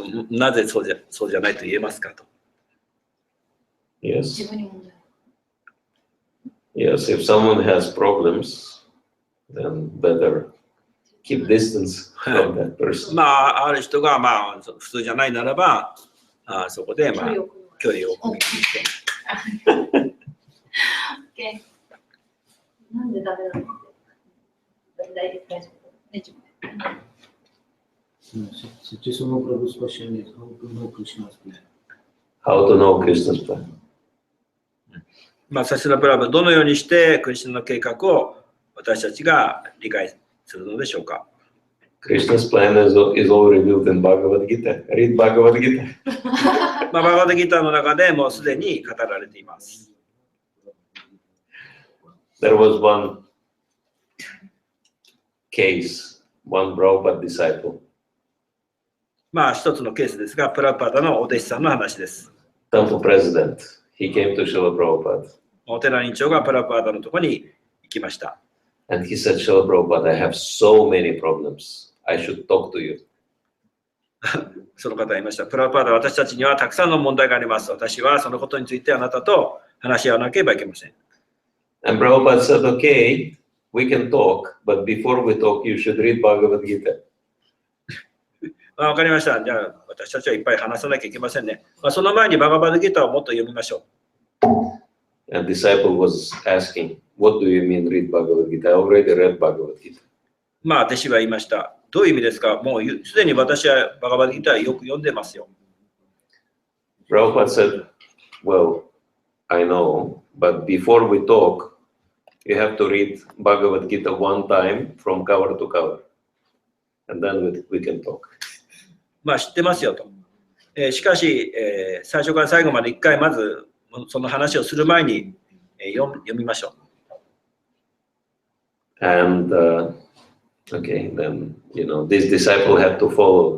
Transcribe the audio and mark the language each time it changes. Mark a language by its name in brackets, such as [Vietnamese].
[Japanese] なぜそうじゃないと言えますかと。 [English] Yes. [Japanese] 自分に問題。 [English] Yes, if someone has problems, then better keep distance from that person. [Japanese] まあ、ある人が、まあ、普通じゃないならば、そこで、まあ、距離を置くべきです。 OK。 なんでダメなの？大丈夫。 [English] Successful Prabhu's question is how to know Krishna's plan. How to know Krishna's plan? [Japanese] まあ、サシラプラブ、どのようにしてクリシュナの計画を私たちが理解するのでしょうか。 [English] Krishna's plan is all revealed in Bhagavad Gita. Read Bhagavad Gita. [Japanese] まあ、バガバダギターの中でもうすでに語られています。 [English] There was one case, one Prabhupada disciple. [Japanese] まあ、一つのケースですが、プラパダのお弟子さんの話です。 [English] Temple president. He came to Srila Prabhupada. [Japanese] お寺院長がプラパダのところに行きました。 [English] And he said, Srila Prabhupada, I have so many problems. I should talk to you. [Japanese] その方が言いました。プラパダ、私たちにはたくさんの問題があります。私はそのことについてあなたと話し合わなければいけません。 [English] And Prabhupada said, okay, we can talk, but before we talk, you should read Bhagavad Gita. [Japanese] わかりました。じゃあ、私たちはいっぱい話さなきゃいけませんね。その前にバガバダギターをもっと読みましょう。 [English] And disciple was asking, what do you mean read Bhagavad Gita? I already read Bhagavad Gita. [Japanese] まあ、弟子は言いました。どういう意味ですか？もうすでに私はバガバダギターよく読んでますよ。 [English] Prabhupada said, well, I know, but before we talk, you have to read Bhagavad Gita one time from cover to cover. And then we can talk. [Japanese] まあ知ってますよと。しかし、最初から最後まで一回まずその話をする前に、読みましょう。 [English] And okay, then this disciple had to follow.